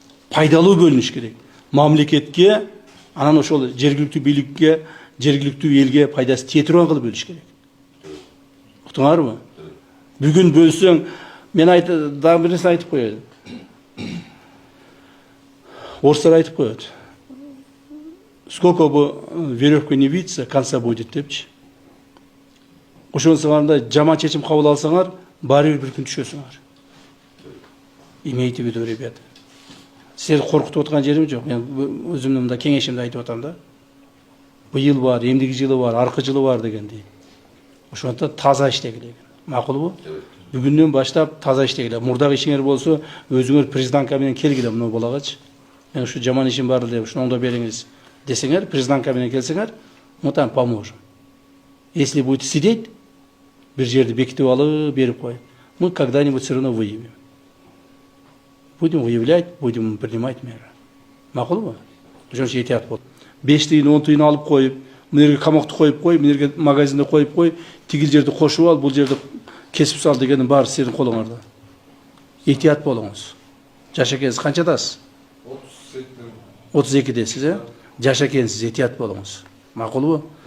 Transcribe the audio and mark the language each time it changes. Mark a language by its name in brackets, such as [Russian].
[Kyrgyz] Пайдалуу бөлүнүш керек. Мамлекетке, анан ошол жергиликтүү бийликке, жергиликтүү элге пайдасы тие турган кылып бөлүш керек. Уктуңарбы? Бүгүн бөлсөң, мен дагы бир нерсе айтып коеюн. Орыстар айтып коет. [Russian] Сколько бы веревка не виться, конца будет депчи. [Kyrgyz] Ошонусуңарда жаман чечим кабыл алсаңар, баары бир күн түшөсүңөр. [Russian] Имейте в виду, ребята. [Kyrgyz] Силерди коркутуп аткан жерим жок. Мен өзүмдүн мында кеңешимди айтып атам да. Быйыл бар, эмдиги жылы бар, аркы жылы бар дегендей. Ошондо таза иштегиле. Макулбу? Бүгүндөн баштап таза иштегиле. Мурдагы ишиңер болсо, өзүңөр признанка менен келгиле мына булагачы. Мен ушу жаман ишим бар деп, ушуну оңдоп бериңиз десеңер, признанка менен келсеңер, [Russian] мы там поможем. Если будет сидеть, [Kyrgyz] бир жерди бекитип алып, берип коюп, [Russian] мы когда-нибудь все равно выявим. Будем выявлять, будем принимать меры. [Kyrgyz] Макулбу? Ошон үчүн этият бол. 5 тыйын, 10 тыйын алып коюп, мына жерге камакты коюп кой, мына жерге магазинде коюп кой, тигил жерди кошуп ал, бул жерди кесип сал дегенин баары сиздин колуңарда. Этият болуңуз. Жаш экенсиз, канчадасыз? 32-десиз, Жаш экенсиз, этият болуңуз. Макулбу?